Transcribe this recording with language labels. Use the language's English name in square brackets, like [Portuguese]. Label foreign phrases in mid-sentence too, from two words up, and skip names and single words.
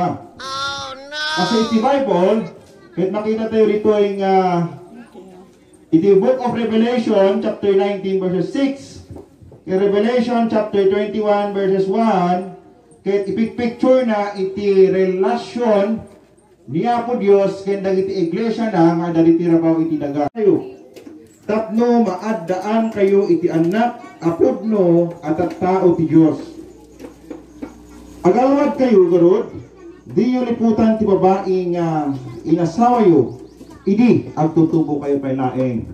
[English] Oh no! [Iloko] Kasi iti Bible, ket makita tayo rito yung iti Book of Revelation, chapter 19, verses 6, Revelation, chapter 21, verses 1, ket ipicture na iti relasyon niya po Diyos ken dagiti iglesia na nga dagiti rabaw iti daga. Tapno maaddaan kayo iti anak apodno at tao ti Diyos. Agalwad kayo garod, di yu liputan ti babaeng inasawa yu, idi agtutubo kayo pay laeng.